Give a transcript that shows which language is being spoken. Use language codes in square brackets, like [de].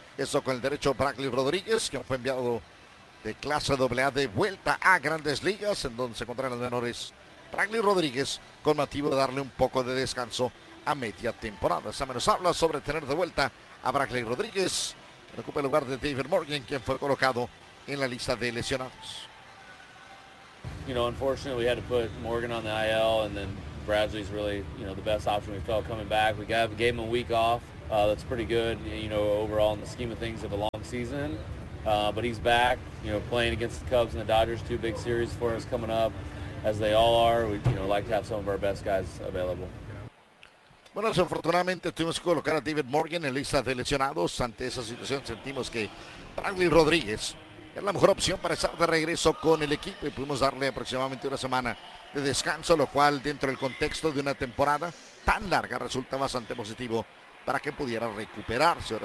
[es] Eso con el derecho Bradley Rodríguez, que fue enviado de clase AA de vuelta a Grandes Ligas, en donde se encuentran los menores. Bradley Rodríguez con motivo de darle un poco de descanso a media temporada. Stammen nos habla sobre tener de vuelta a Bradley Rodríguez, que ocupa el lugar de David Morgan, quien fue colocado en la lista de lesionados. [en] You know, unfortunately, we had to put Morgan on the IL, and then Bradley's really, you know, the best option we felt coming back. We gave him a week off. That's pretty good, you know, overall in the scheme of things of a long season. But he's back, you know, playing against the Cubs and the Dodgers, two big series for us coming up, as they all are. We, you know, like to have some of our best guys available. [es] Bueno, desafortunadamente tuvimos que colocar a David Morgan en lista de lesionados. Ante esa situación sentimos que Bradley Rodríguez es la mejor opción para estar de regreso con el equipo, y pudimos darle aproximadamente una semana de descanso, lo cual dentro del contexto de una temporada tan larga resulta bastante positivo para que pudiera recuperarse.